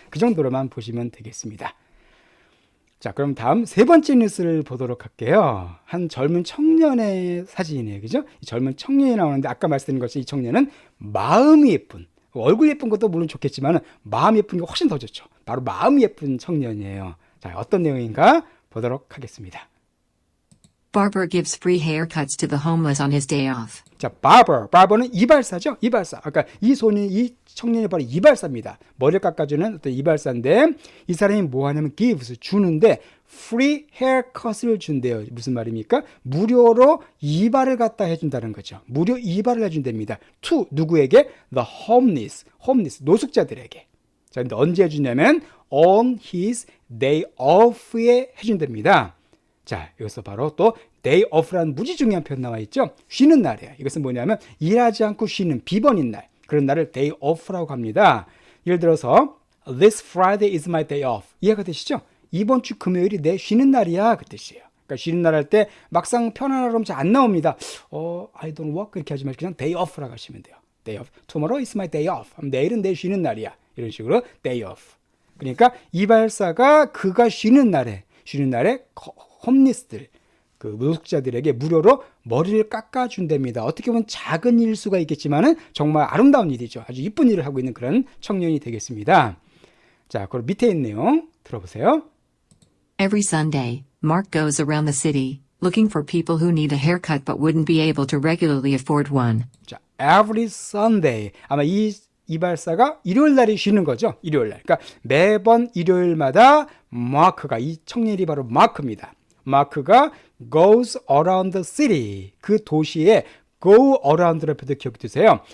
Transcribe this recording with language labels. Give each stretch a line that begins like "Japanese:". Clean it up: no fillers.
Korean: 그 정도로만 보시면 되겠습니다. 자, 그럼 다음 세 번째 뉴스를 보도록 할게요. 한 젊은 청년의 사진이네요. 그죠? 이 젊은 청년이 나오는데 아까 말씀드린 것처럼 이 청년은 마음이 예쁜, 얼굴 예쁜 것도 물론 좋겠지만 마음 예쁜 게 훨씬 더 좋죠. 바로 마음이 예쁜 청년이에요. 자, 어떤 내용인가 보도록 하겠습니다.
English: Barber gives free haircuts to the homeless on his day off.
Korean: 자, barber는 이발사죠. 이발사. 아까 이 청년이 바로 이발사입니다. 머리를 깎아주는 어떤 이발사인데 이 사람이 뭐 하냐면 gives 주는데
English: free haircut
Korean: 을 준대요. 무슨 말입니까? 무료로 이발을 갖다 해준다는 거죠. 무료 이발을 해준답니다. to 누구에게?
English: The homeless 노숙자들에게.
Korean: 자, 근데 언제 해주냐면
English: on his day off
Korean: 에 해준답니다. 자, 여기서 바로 또 day off라는 무지 중요한 표현 나와 있죠. 쉬는 날이에요. 이것은 뭐냐면 일하지 않고 쉬는 비번인 날. 그런 날을 day off라고 합니다.
English: 예를 들어서 This Friday is my day off.
Korean: 이해가 되시죠? 이번 주 금요일이 내 쉬는 날이야 그 뜻이에요. 그러니까 쉬는 날 할 때 막상 편안하러 하면 잘 안 나옵니다.
English: I don't work
Korean: 이렇게 하지 말고 그냥 day off라고 하시면 돼요.
English: day off. Tomorrow is my day off.
Korean: 내일은 내 쉬는 날이야. 이런 식으로 day off. 그러니까 이발사가 그가 쉬는 날에 홈리스들, 그 노숙자들에게 무료로 머리를 깎아준답니다. 어떻게 보면 작은 일 수가 있겠지만은 정말 아름다운 일이죠. 아주 이쁜 일을 하고 있는 그런 청년이 되겠습니다. 자, 그럼 밑에 있는 내용 들어보세요.
English: Every Sunday, Mark goes around the city, looking for people who need a haircut but wouldn't be able to regularly afford one.
Korean: 자, every Sunday. 아마 이 이발사가 일요일 날이 쉬는 거죠. 일요일 날. 그러니까 매번 일요일마다 마크가, 이 청년이 바로 마크입니다. 마크가
English: goes around the city,
Korean: 그 도시에 go around라는 표도 기억해두세요.